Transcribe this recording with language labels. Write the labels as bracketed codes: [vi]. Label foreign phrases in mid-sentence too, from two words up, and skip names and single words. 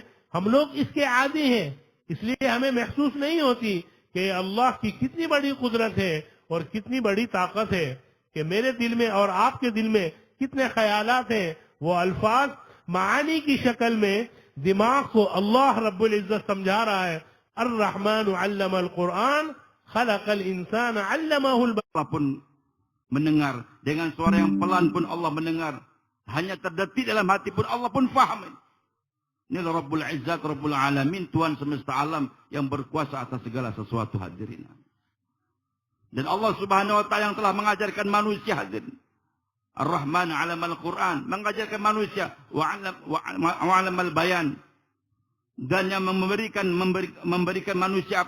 [hi] हम लोग इसके आदी हैं, इसलिए हमें महसूस नहीं होती कि अल्लाह की कितनी बड़ी कुदरत है और कितनी बड़ी ताकत है. कि मेरे दिल में और आपके दिल में कितने ख्यालात हैं. वो अल्फाज मानी की शक्ल में दिमाग को अल्लाह [ar] رب العزة [hi] समझा रहा है. [ar] الرحمن علم القرآن خلق الإنسان علمه बयान. [ms] Mendengar dengan suara yang pelan pun Allah mendengar. Hanya terdetik dalam hati pun Allah pun faham. Ini [ar] رب العزة, رب العالمين, [ms] Tuhan semesta alam yang berkuasa atas segala sesuatu hadirin. Dan Allah [ar] سبحانه وتعالى [ms] yang telah mengajarkan manusia hadirin. [ar] الرحمن علم القرآن. [ms] Mengajarkan manusia. [ar] وعلمه البيان. [ms] Dan yang memberikan manusia apa?